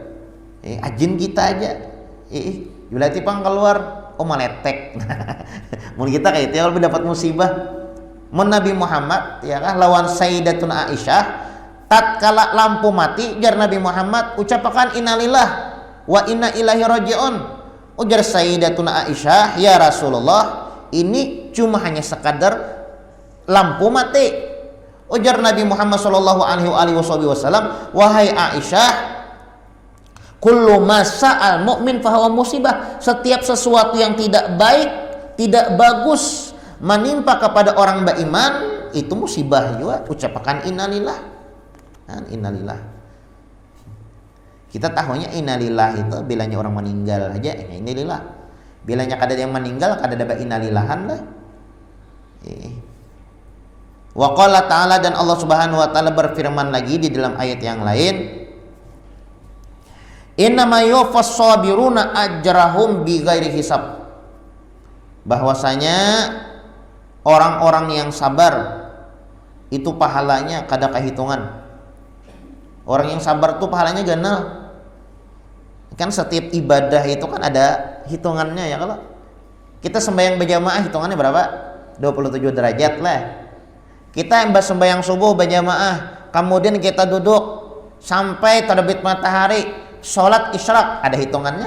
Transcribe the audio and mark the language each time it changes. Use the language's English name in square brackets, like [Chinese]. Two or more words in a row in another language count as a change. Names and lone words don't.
[Banjar] Ajin kita aja. Berarti pang keluar, oh meletek. Mun kita kayak itu kalau dapat musibah. Mun Nabi Muhammad ya kah lawan Sayyidatuna Aisyah, tatkala lampu mati jar Nabi Muhammad ucapakan [Arabic] innalillah wa inna ilaihi rajiun. [Indonesian] Ujar Sayyidatuna Aisyah, [Arabic] ya Rasulullah, [Indonesian] ini cuma hanya sekadar lampu mati. Ujar Nabi Muhammad [Arabic] sallallahu alaihi wasallam, [Indonesian] wahai Aisyah, [Arabic] kullu masa'al mu'min fahuwa musibah. [Indonesian] Setiap sesuatu yang tidak baik, tidak bagus menimpa kepada orang beriman itu musibah juga. Ucapkan innalillah. [Arabic] Innalillah. [Indonesian] Kita tahunya innalillah itu bilanya orang meninggal aja, innalillah. [Banjar] Bilanya kada yang meninggal kada ada innalillahan lah. [Arabic] Wa qala ta'ala, [Indonesian] dan Allah [Arabic] Subhanahu wa taala [Indonesian] berfirman lagi di dalam ayat yang lain, [Arabic] innama yuwaffas sabiruna ajrahum bighairi hisab. [Banjar] Bahwasanya orang-orang yang sabar itu pahalanya kada kehitungan. Orang yang sabar tuh pahalanya ganal. [Indonesian] Kan setiap ibadah itu kan ada hitungannya ya. Kalau kita sembahyang berjamaah hitungannya berapa? 27 derajat lah. Kita yang sembahyang subuh berjamaah, kemudian kita duduk sampai terbit matahari, sholat isyraq, ada hitungannya.